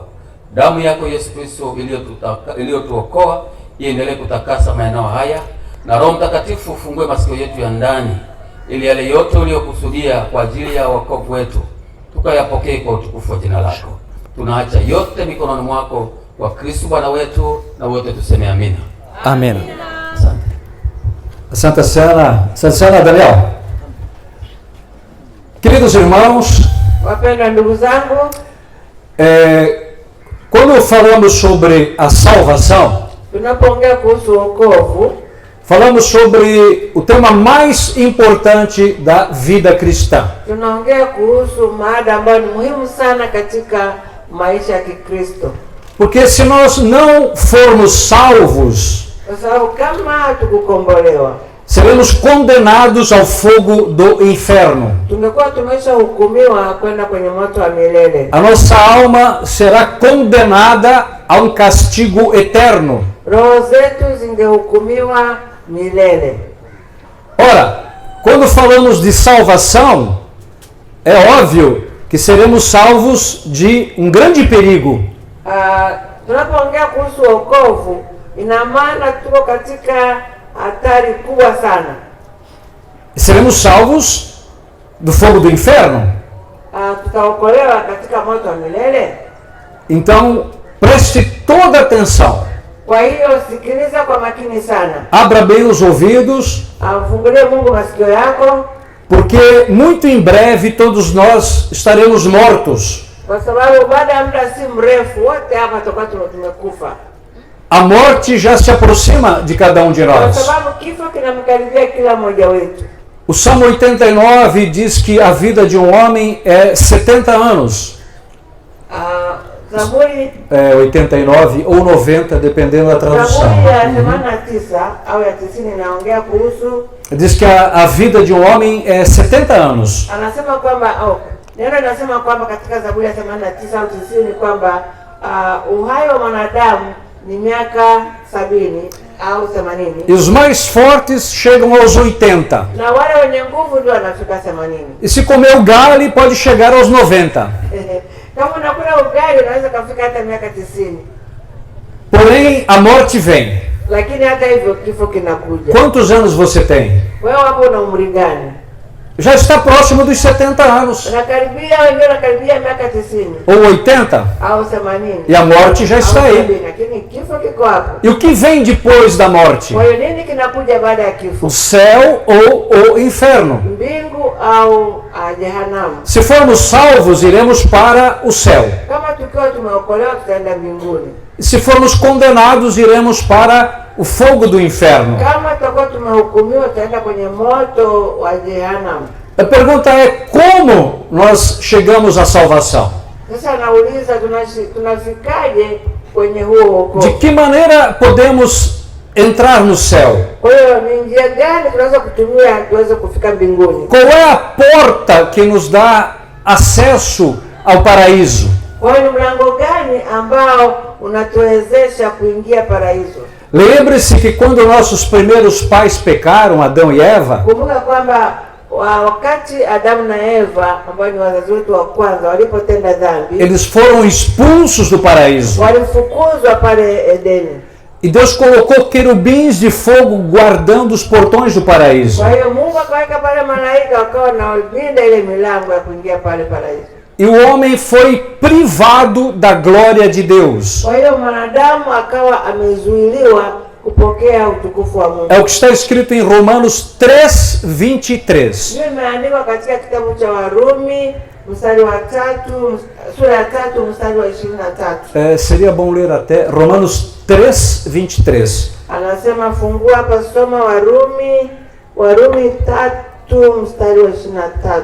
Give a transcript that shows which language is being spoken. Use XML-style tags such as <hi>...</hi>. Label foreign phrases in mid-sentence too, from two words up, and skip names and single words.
<sw>Damu yako Yesu Kristo iliyotuokoa iendelee kutakasa maeneo haya, na Roho Mtakatifu ufungue masikio yetu ya ndani, ili yale yote uliyokusudia kwa ajili ya wokovu wetu tukayapokee kwa utukufu wa jina lako. Tunaacha yote mikononi mwako kwa Kristo Bwana wetu, na wote tuseme amina. Amém. Santa Sana, Daniel.</sw> <pt>Queridos irmãos,</pt> <sw>wapendwa ndugu zangu,</sw> <pt>quando falamos sobre a salvação,</pt> <sw>tunapoongea kuhusu wokovu,</sw> <pt>falamos sobre o tema mais importante da vida cristã.</pt> <sw>Tunaongea kuhusu mada ambayo ni muhimu sana katika maisha ya Kikristo.</sw> <pt>Porque se nós não formos salvos, seremos condenados ao fogo do inferno. A nossa alma será condenada a um castigo eterno. Ora, quando falamos de salvação, é óbvio que seremos salvos de um grande perigo.</pt> <sw>Tunapoongea kuhusu wokovu, ina maana tuko katika hatari kubwa sana.</sw> <pt>Seremos salvos do fogo do inferno.</pt> <sw>Tutaokolewa katika moto wa milele.</sw> <pt>Então, preste toda atenção.</pt> <sw>Kwa hiyo sikiliza kwa makini sana.</sw> <pt>Abra bem os ouvidos.</pt> <sw>Fungulie Mungu masikio yako.</sw> <pt>Porque muito em breve todos nós estaremos mortos.</pt> <sw>Kwa sababu baada ya muda si mrefu wote hapa tutakuwa tumekufa.</sw> <pt>A morte já se aproxima de cada um de nós.</pt> <sw>Kwa sababu kifo kinamkaribia kila mmoja wetu.</sw> <pt>O Salmo 89 diz que a vida de um homem é 70 anos.</pt> <sw>Zaburi</sw> <pt>89 ou 90, dependendo da tradução.</pt> <sw>Zaburi ya 89 au ya 90 inaongea kuhusu,</sw> <pt>Diz que a vida de um homem é 70 anos.</pt> <sw>anasema kwamba neno linasema kwamba katika Zaburi ya 89 au 90 kwamba uhai wa mwanadamu ni miaka 70 au 80.</sw> <pt>E os mais fortes chegam aos 80.</pt> <sw>Na wale wenye nguvu ndio wanafika 80.</sw> <pt>E se comer o galho, pode chegar aos 90.</pt> <sw>Kama unakula ugali unaweza kufika hata miaka 90.</sw> <pt>Porém, a morte vem.</pt> <sw>Lakini hata hivyo kifo kinakuja.</sw> <pt>Quantos anos você tem?</pt> <sw>Wewe hapo una umri gani?</sw> <pt>Já está próximo dos 70 anos.</pt> <sw>Unakaribia, wengine unakaribia miaka 90</sw> <pt>Ou 80.</pt> <sw>au 80.</sw> <pt>E a morte já está aí.</pt> <sw>Lakini kifo kiko hapo.</sw> <pt>E o que vem depois da morte?</pt> <sw>Kwa hiyo nini kinakuja baada ya kifo?</sw> <pt>O céu ou o inferno.</pt> <sw>Mbingu au jehanamu?</sw> <pt>Se formos salvos, iremos para o céu.</pt> <sw>Kama tukiwa tumeokolewa tutaenda mbinguni.</sw> <pt>E se formos condenados, iremos para o fogo do inferno.</pt> <sw>Kama tutakuwa tumehukumiwa tutaenda kwenye moto wa jehanamu.</sw> <pt>A pergunta é como nós chegamos à salvação?</pt> <sw>Sasa nauliza tunafikaje kwenye huo</sw> <pt>De</pt> <sw>wokovu?</sw> <pt>que maneira podemos entrar no céu?</pt> <sw>Kwa hiyo ni njia gani tunaweza kutumia tuweze kufika mbinguni?</sw> <pt>Qual é a porta que nos dá acesso ao paraíso?</pt> <sw>Kwa hiyo ni mlango gani ambao unatuwezesha kuingia paraiso?</sw> <pt>Lembre-se que quando nossos primeiros pais pecaram, Adão e Eva,</pt> <sw>Kumbuka kwamba wakati Adamu na Eva ambao ni wazazi wetu wa kwanza walipotenda dhambi,</sw> <pt>eles foram expulsos do paraíso.</pt> <sw>walifukuzwa pale Edeni.</sw> <pt>E Deus colocou querubins de fogo guardando os portões do paraíso.</pt> <sw>Kwa hiyo Mungu akaweka pale malaika wakawa wanalinda ile milango ya kuingia pale paraiso.</sw> <pt>E o homem foi privado da glória de Deus.</pt> <sw>Kwa hiyo mwanadamu akawa amezuiliwa kupokea utukufu wa Mungu.</sw> <pt>É o que está escrito em Romanos 3:23.</pt> <sw>Hiyo imeandikwa katika kitabu cha Warumi mstari wa 3, sura ya 3 mstari wa 23.</sw> <pt>Seria bom ler até Romanos 3:23.</pt> <sw>Anasema fungua hapa, soma Warumi 3 mstari wa 23.</sw>